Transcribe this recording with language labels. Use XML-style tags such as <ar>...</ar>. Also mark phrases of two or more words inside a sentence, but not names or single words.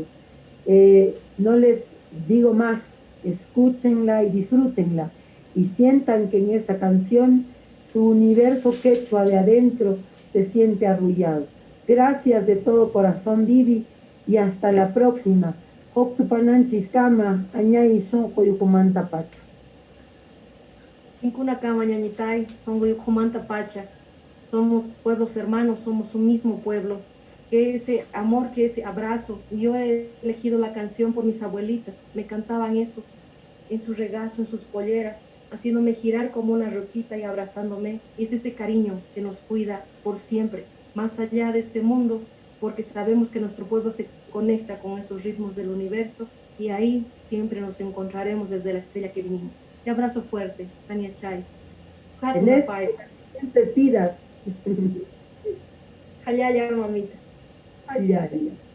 <es>No les digo más, escúchenla y disfrútenla, y sientan que en esta canción su universo quechua de adentro se siente arrullado. Gracias de todo corazón, Vivi, y hasta la próxima.</es> <qu>Octupananchiskama, añay son coyucumanta pacha. Incuna cama ñañitay, son Guyucumanta Pacha.</qu> <es>Somos pueblos hermanos, somos un mismo pueblo. que ese amor, que ese abrazo. Yo he elegido la canción por mis abuelitas, me cantaban eso en su regazo, en sus polleras, haciéndome girar como una roquita y abrazándome. Es ese cariño que nos cuida por siempre, más allá de este mundo, porque sabemos que nuestro pueblo se conecta con esos ritmos del universo y ahí siempre nos encontraremos desde la estrella que vinimos. Te abrazo fuerte, Tania Chay. En estas vidas. Jayaya, mamita. Ay, ay, ay.</es>